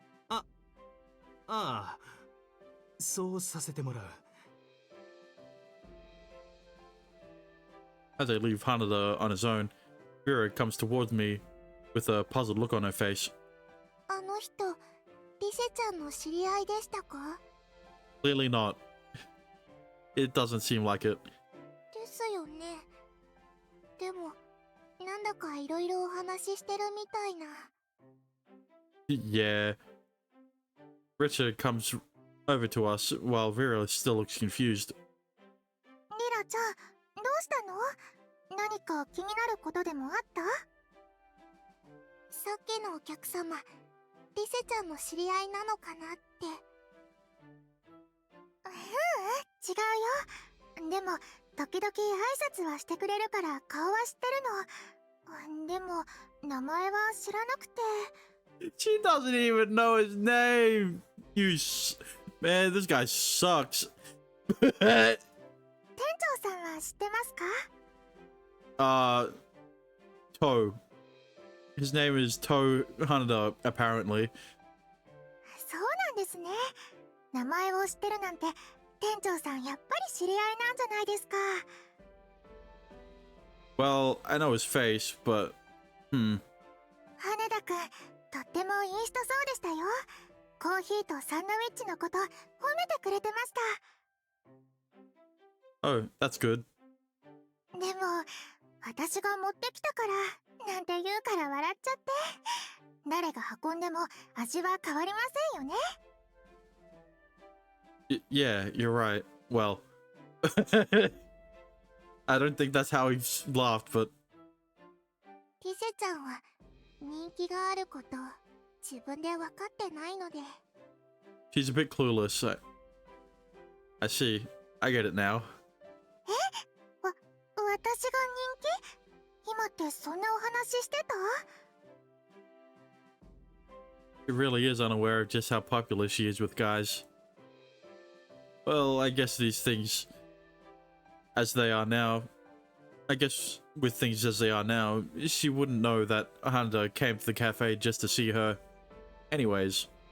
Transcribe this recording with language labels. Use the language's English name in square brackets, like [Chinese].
[Japanese] ああ、そうさせてもらう。 [English] As I leave Hanada on his own, Vera comes towards me with a puzzled look on her face. [Japanese] あの人、リセちゃんの知り合いでしたか？ [English] Clearly not. It doesn't seem like it. [Japanese] でですよね。でもなんだかいろいろお話ししてるみたいな。 [English] Yeah. Richard comes over to us while Vera still looks confused. [Japanese] リラちゃん、どうしたの？何か気になることでもあった？さっきのお客様、リセちゃんの知り合いなのかなって。違うよ。でも時々挨拶はしてくれるから顔は知ってるの。でも名前は知らなくて。 [English] She doesn't even know his name. Man, this guy sucks. [Japanese] 店長さんは知ってますか？ [English] Toe. His name is Toe Hanada, apparently. [Japanese] そうなんですね。名前を知ってるなんて店長さんやっぱり知り合いなんじゃないですか。 [English] Well, I know his face, but... [Japanese] 羽田くん、とってもいい人そうでしたよ。コーヒーとサンドイッチのこと褒めてくれてました。 [English] Oh, that's good. [Japanese] でも私が持ってきたからなんて言うから笑っちゃって。誰が運んでも味は変わりませんよね。 [English] Yeah, you're right. Well... I don't think that's how he laughed, but... [Japanese] リセちゃんは人気があること自分で分かってないので。 [English] She's a bit clueless. I see. I get it now. [Japanese] 私が人気？今ってそんなお話してた？ [English] She really is unaware of just how popular she is with guys. Well, I guess these things as they are now... I guess with things as they are now, she wouldn't know that Handa came to the cafe just to see her. Anyways.